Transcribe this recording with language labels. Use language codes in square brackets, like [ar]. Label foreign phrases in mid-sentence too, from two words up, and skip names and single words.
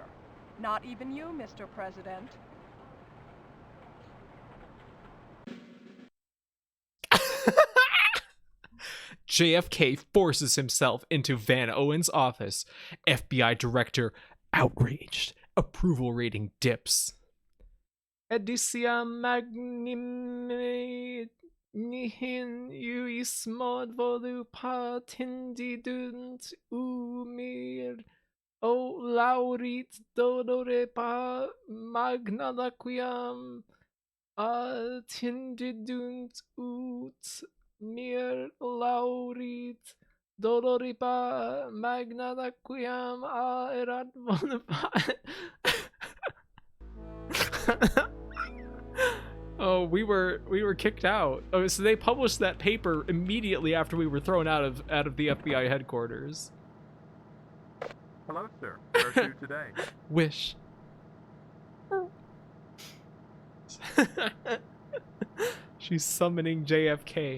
[en] Not even you, Mr. President. JFK forces himself into Van Owen's office. FBI director outraged. Approval rating dips. Edicia magnime nihin uis mod volu patendidunt umir o laurit dodore pa magnalaquiam attendidunt ut mir laurit doloripa magnalaquiam erat volapat. Oh, we were kicked out. Oh, so they published that paper immediately after we were thrown out of the FBI headquarters. Hello, sir. Where to today? Wish. She's summoning JFK.